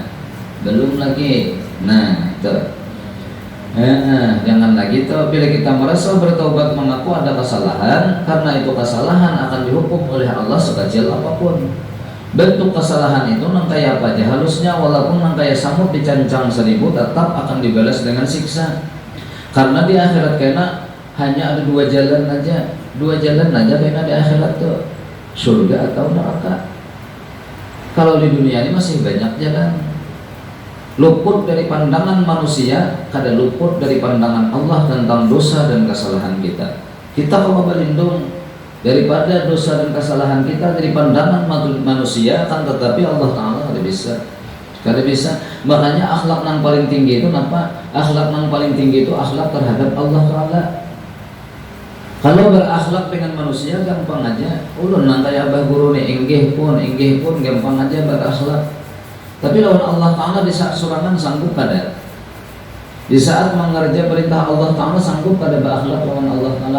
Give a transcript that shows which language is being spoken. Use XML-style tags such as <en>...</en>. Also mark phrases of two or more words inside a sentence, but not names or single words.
<id>Belum lagi. Nah, itu. Jangan lagi tuh bila kita merasa bertaubat mengaku ada kesalahan, karena itu kesalahan akan dihukum oleh Allah sekecil apapun.</id> <bjn>Bentuk kesalahan itu nang kaya apa aja halusnya, walaupun nang kaya samut dicancang 1000 tetap akan dibalas dengan siksa.</bjn> <id>Karena di akhirat kena hanya ada 2 jalan aja. 2 jalan aja kena di akhirat tuh, surga atau neraka. Kalau di dunia ini masih banyak jalan. Luput dari pandangan manusia, kada luput dari pandangan Allah tentang dosa dan kesalahan kita. Kita kalau berlindung daripada dosa dan kesalahan kita dari pandangan manusia, akan tetapi Allah Ta'ala tidak bisa. Kada bisa. Makanya akhlak yang paling tinggi itu apa? Akhlak yang paling tinggi itu akhlak terhadap Allah Taala. Kalau berakhlak dengan manusia gampang aja.</id> <bjn>Ulun nang kaya abah guru nih inggih pun gampang aja berakhlak. Tapi lawan Allah Taala di saat surangan sanggup kada. Di saat mengerja perintah Allah Taala sanggup kada berakhlak lawan Allah Taala.</bjn>